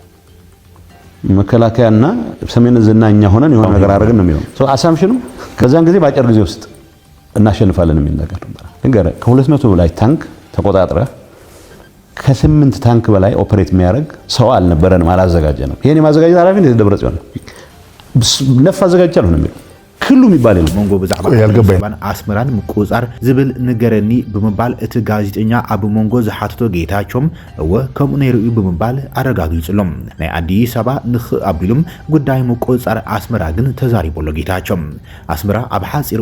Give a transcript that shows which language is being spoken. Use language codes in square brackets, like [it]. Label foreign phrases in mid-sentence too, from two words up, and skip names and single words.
[am] መከላከያና ሰሜን ዕዝና እኛ ሆነን የሆነ ነገር አደረግን ነው የሚለው። ሶ አሳምሽኑ ከዛን ጊዜ ባጭር ጊዜ ውስጥ እናሸንፋለን የሚል ነገር ነበር። እንግዲህ ከ200 በላይ ታንክ ተቆጣጥረ ከ8 ታንክ በላይ ኦፕሬት የሚያደርግ ሰው አልነበረንም፣ አላዘጋጀንም። ይሄን የማዘጋጀት ኃላፊነት የደብረጽዮን ነው። ነፍ አዘጋጅቻለሁ ነው የሚለው ክሉ የሚባል ነው። [ti] ሞንጎ በዛዕባ አስመራን ምቁጻር ዝብል ንገረኒ ብምባል እቲ ጋዜጠኛ አብ ሞንጎ ዝሓትቶ ጌታቸውም እወ ከምኡ ነይሩ ብምባል አረጋግጽሎም ናይ አዲስ አበባ ንኽ አቢሉም ጉዳይ ምቁጻር አስመራ ግን ተዛሪቦሎ ጌታቸው አስመራ ኣብ ሓፂር